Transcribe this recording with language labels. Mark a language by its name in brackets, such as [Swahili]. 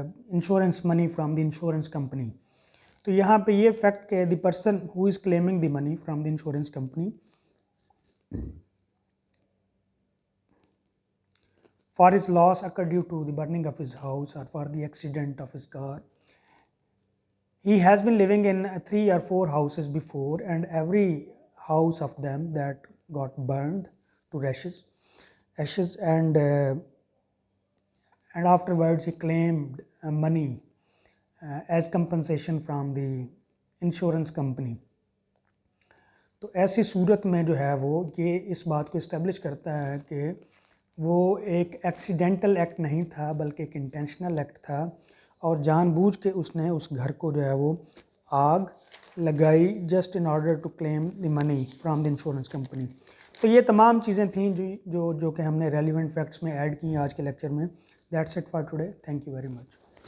[English] Insurance money from the insurance company. [Urdu] تو یہاں پہ یہ فیکٹ کہ [English] The person who is claiming the money from the insurance company for his loss occurred due to the burning of his house or for the accident of his car. He has been living in 3 or 4 houses before, and every house of them that got burned to ashes and afterwards he claimed money as compensation from the insurance company. [Urdu] تو ایسی صورت میں جو ہے وہ یہ اس بات کو اسٹیبلش کرتا ہے کہ وہ ایک ایکسیڈنٹل ایکٹ نہیں تھا بلکہ ایک انٹینشنل ایکٹ تھا، اور جان بوجھ کے اس نے اس گھر کو جو ہے وہ آگ لگائی [English] Just in order to claim the money from the insurance company. [Urdu] تو یہ تمام چیزیں تھیں جو کہ ہم نے ریلیونٹ فیکٹس میں ایڈ کی آج کے لیکچر میں۔ [English] That's it for today, thank you very much.